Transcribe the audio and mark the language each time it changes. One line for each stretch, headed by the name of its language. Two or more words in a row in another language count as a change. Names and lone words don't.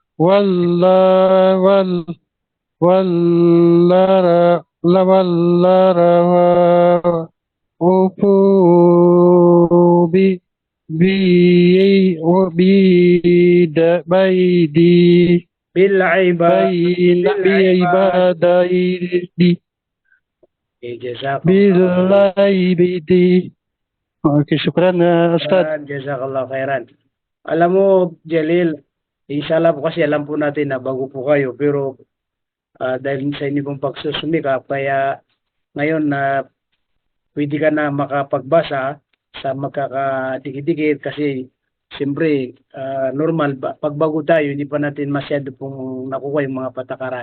Arabic: wallara ufu baidi ibadaidi bilaibidi. Oke, شكرًا أستاذ. جزاك الله خيرًا.
Filipino: Alam mo, Jalil, inshallah po kasi alam po natin na bago po kayo, pero dahil sa inyo pong pagsusumikap, kaya ngayon na pwede ka na makapagbasa sa magkakadikit-dikit kasi siyempre normal, pag bago tayo, hindi pa natin masyado pong nakuha yung mga patakaran.